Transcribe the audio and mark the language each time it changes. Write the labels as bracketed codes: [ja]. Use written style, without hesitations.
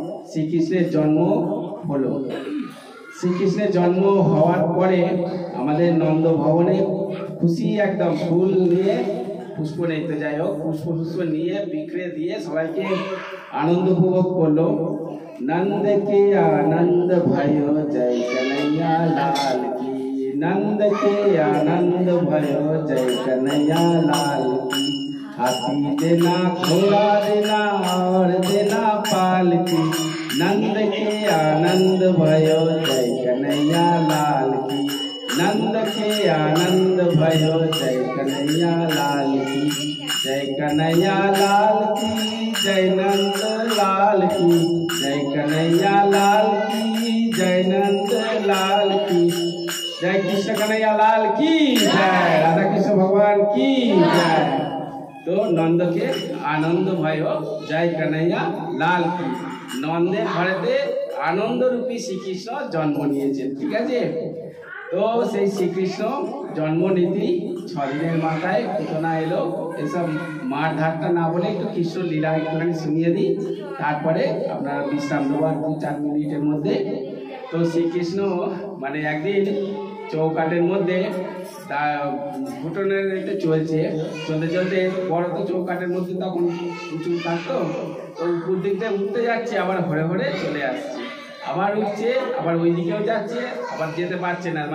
[bn] শ্রীকৃষ্ণের জন্ম হলো। শ্রীকৃষ্ণের জন্ম হওয়ার পরে আমাদের নন্দ ভবনে খুশি একদম ফুল নিয়ে, পুষ্প নিতে যাই হোক, পুষ্প নিয়ে বিক্রে দিয়ে সবাইকে আনন্দ উপভোগ করলো। [hi] नंद के आनंद भयो जय कन्हैया लाल की, नंद के आनंद भयो जय कन्हैया लाल की। हाथी देना घोड़ा देना और देना पाल की, नंद के आनंद भयो जय कन्हैया लाल की, नंद के आनंद भयो जय कन्हैया लाल की। जय कन्हैया लाल की जय नंद लाल की, जय कन्हैया लाल की जय नंद लाल की, जय कृष्ण कन्हैया लाल की जय, राधा कृष्ण भगवान की जय। तो नंद के आनंद भयो जय कन्हैया लाल की, [bn] नंदे घरेते आनंद रूपी श्रीकृष्ण जन्म निয়েছে, ঠিক আছে। তো সেই শ্রীকৃষ্ণ জন্মনীতি 6 দিনের মাথায় ঘটনা এলো। এসব মার ধারটা না বলে একটু কৃষ্ণ লীলা একটুখানি শুনিয়ে দিই, তারপরে আপনারা বিশ্রাম দেওয়ার 2-4 মিনিটের মধ্যে। তো শ্রীকৃষ্ণ মানে একদিন চৌকাটের মধ্যে তা ঘুটনের একটা চলতে চলতে বড় তো চৌকাটের মধ্যে তখন উঁচু থাকতো, তো উপর দিক দিয়ে উঠতে যাচ্ছে, আবার ঘরে ঘরে চলে আসছে, আবার উঠছে, আবার ওই দিকেও যাচ্ছে, আবার যেতে পারছে না।